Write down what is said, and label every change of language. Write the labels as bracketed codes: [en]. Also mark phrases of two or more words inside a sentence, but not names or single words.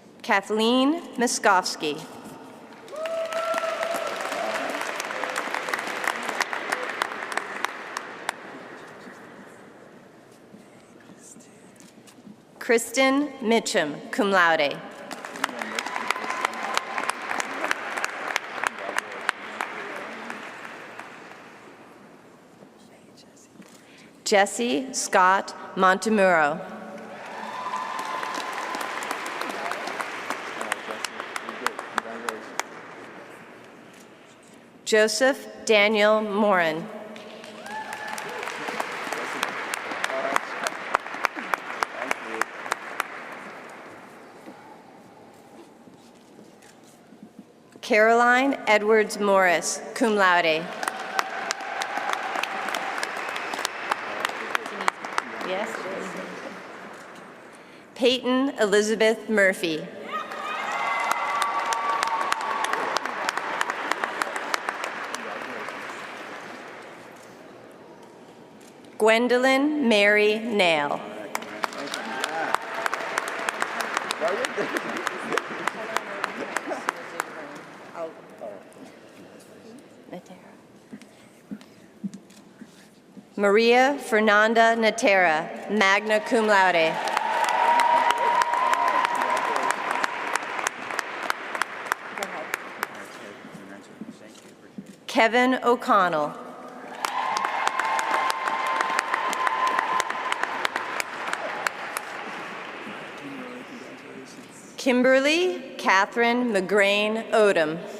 [en] Kathleen Miskovsky. Kristen Mitchum, [la] cum laude. [en] Jesse Scott Montemuro. Joseph Daniel Morin. Caroline Edwards Morris, [la] cum laude. [en] Yes. Peyton Elizabeth Murphy. Gwendolyn Mary Nail. Maria Fernanda Natera, [la] magna cum laude. [en] Kevin O'Connell. Kimberly Catherine McGrain Odom.